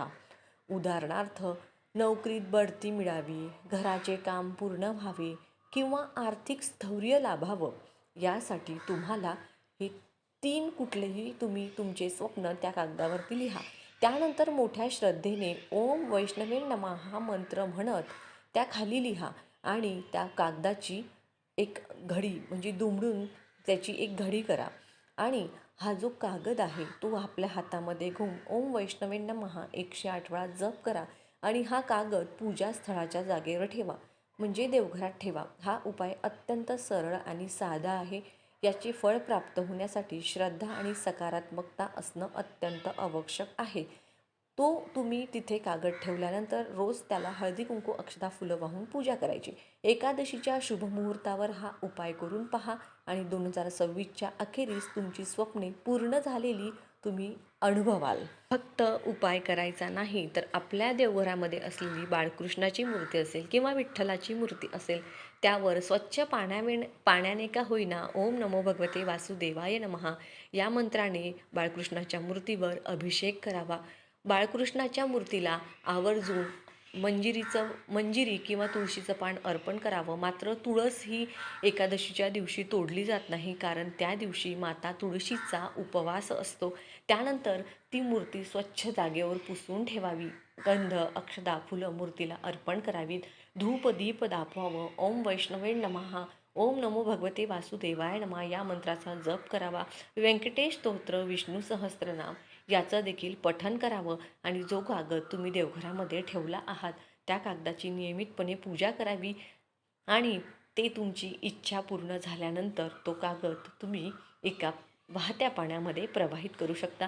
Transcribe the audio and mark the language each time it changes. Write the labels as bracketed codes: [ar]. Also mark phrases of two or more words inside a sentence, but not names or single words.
[mr] उदाहरणार्थ, नोकरीत बढती मिळावी, घराचे काम पूर्ण व्हावे किंवा आर्थिक स्थैर्य लाभावं. यासाठी तुम्हाला हे 3 कुठलेही तुम्ही तुमचे स्वप्न त्या कागदावरती लिहा. त्यानंतर मोठ्या श्रद्धेने [sa] ओम वैष्णवे नमः [mr] हा मंत्र म्हणत त्या खाली लिहा आणि त्या कागदाची एक घडी म्हणजे दुमडून त्याची एक घडी करा आणि हा जो कागद आहे तो आपल्या हातामध्ये घेऊन [sa] ओम वैष्णवे नमः [mr] 108 वेळा जप करा आणि हा कागद पूजास्थळाच्या जागेवर ठेवा, म्हणजे देवघरात ठेवा. हा उपाय अत्यंत सरळ आणि साधा आहे. याचे फळ प्राप्त होण्यासाठी श्रद्धा आणि सकारात्मकता असणं अत्यंत आवश्यक आहे. तो तुम्ही तिथे कागद ठेवल्यानंतर रोज त्याला हळदी कुंकू अक्षता फुलं वाहून पूजा करायची. एकादशीच्या शुभमुहूर्तावर हा उपाय करून पहा आणि 2026च्या अखेरीस तुमची स्वप्ने पूर्ण झालेली तुम्ही अनुभवाल. फक्त उपाय करायचा नाही तर आपल्या देवघरामध्ये असलेली बाळकृष्णाची मूर्ती असेल किंवा विठ्ठलाची मूर्ती असेल त्यावर स्वच्छ पाण्याने का होईना [sa] ओम नमो भगवते वासुदेवाय नमः [mr] या मंत्राने बाळकृष्णाच्या मूर्तीवर अभिषेक करावा. बाळकृष्णाच्या मूर्तीला आवर्जून मंजिरी किंवा तुळशीचं पान अर्पण करावं. मात्र तुळस ही एकादशीच्या दिवशी तोडली जात नाही, कारण त्या दिवशी माता तुळशीचा उपवास असतो. त्यानंतर ती मूर्ती स्वच्छ जागेवर पुसून ठेवावी. गंध, अक्षता, फुलं मूर्तीला अर्पण करावीत. धूप दीप दाखवावं. [sa] ओम वैष्णवे नमः, ओम नमो भगवते वासुदेवाय नमः [mr] या मंत्राचा जप करावा. व्यंकटेश स्तोत्र, विष्णू सहस्त्रनाम याचं देखील पठण करावं आणि जो कागद तुम्ही देवघरामध्ये ठेवला आहात त्या कागदाची नियमितपणे पूजा करावी आणि ते तुमची इच्छा पूर्ण झाल्यानंतर तो कागद तुम्ही एका वाहत्या पाण्यामध्ये प्रवाहित करू शकता.